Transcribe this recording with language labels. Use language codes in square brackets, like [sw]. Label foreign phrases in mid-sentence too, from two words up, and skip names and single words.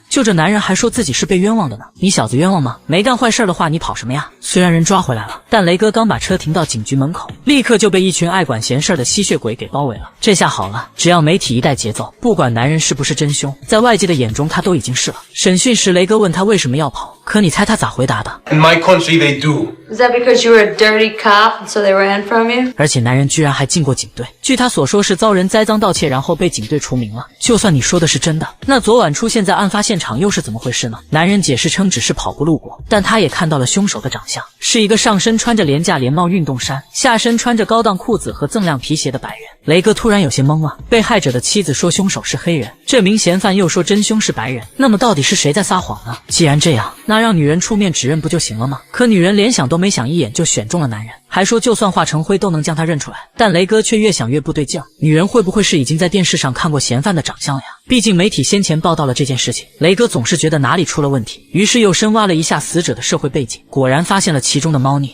[zh] 就這男人還說自己是被冤枉的呢，你小子冤枉嗎？沒幹壞事的話你跑什麼呀？雖然人抓回來了，但雷哥剛把車停到警局門口，立刻就被一群愛管閒事的吸血鬼給包圍了。這下好了，只要媒體一帶節奏，不管男人是不是真兇，在外界的眼中他都已經是了。審訊時雷哥問他為什麼要跑，可你猜他咋回答的？ [en] In my country they do. Is that because you were a dirty cop, so they ran from you? [zh] 而且男人居然還進過警隊，據他所說是遭人栽贓盜竊，然後被警隊除名了。就算你說的是真的，那昨晚出現在案發現場又是怎麼回事呢？男人解釋稱只是跑步路過，但他也看到了兇手的長相，是一個上身穿着廉價連帽運動衫，下身穿着高檔褲子和锃亮皮鞋的白人。雷哥突然有些懵了，被害者的妻子說兇手是黑人，這名嫌犯又說真兇是白人，那麼到底是誰在撒謊呢？既然這樣，那讓女人出面指認不就行了嗎？可女人連想都沒想，一眼就選中了男人，還說就算化成灰都能將他認出來。但雷哥卻越想越不對勁，女人會不會是已經在電視上看過嫌犯的長相了呀？畢竟媒體先前報道了這件事情，雷哥總是覺得哪裡出了問題，於是又深挖了一下死者的社會背景，果然發現了其中的貓膩。